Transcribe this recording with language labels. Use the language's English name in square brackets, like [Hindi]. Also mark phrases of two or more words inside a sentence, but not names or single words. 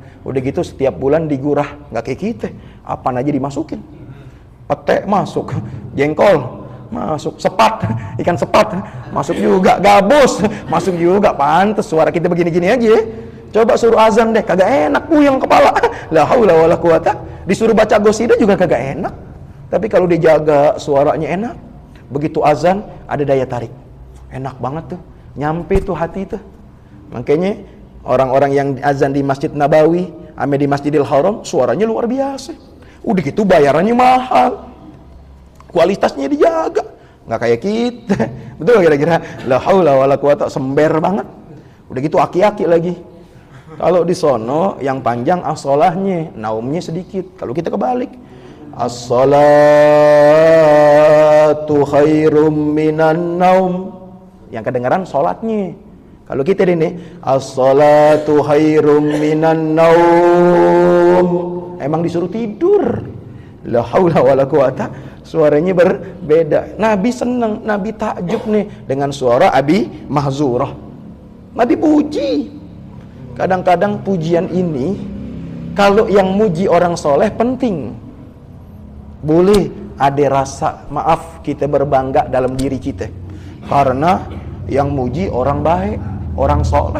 [Indonesian] Udah gitu setiap bulan digurah, nggak kayak kita. Apaan aja dimasukin. Pete masuk, jengkol masuk, sepat, ikan sepat masuk juga, gabus masuk juga. Pantes suara kita begini-gini aja. Coba suruh azan deh, kagak enak, puyeng kepala. [Arabic] لا حول ولا قوة. [Indonesian] Disuruh baca qasidah juga kagak enak. Tapi kalau dijaga suaranya enak, begitu azan ada daya tarik, enak banget tuh, nyampe tuh hati tuh. Makanya orang-orang yang azan di Masjid Nabawi ame di Masjidil Haram suaranya luar biasa. Udah gitu bayarannya mahal, kualitasnya dijaga, nggak kayak kita. Betul kira-kira? [Arabic] لا حول ولا قوة, [Indonesian] sember banget. Udah gitu aki-aki lagi. Kalau di sono yang panjang as-sholahnya, naumnya sedikit. Kalau kita kebalik, [Arabic] الصلاة خير من النوم, [Indonesian] yang kedengaran sholatnya. Kalau kita ini [Arabic] الصلاة خير من النوم, [Indonesian] emang disuruh tidur. [Arabic] لا حول ولا قوة, [Indonesian] suaranya berbeda. Nabi senang, Nabi takjub nih dengan suara Abi Mahzurah. Nabi puji. Kadang-kadang pujian ini kalau yang muji orang soleh penting. Boleh ada rasa maaf kita berbangga dalam diri kita karena yang muji orang baik, orang soleh.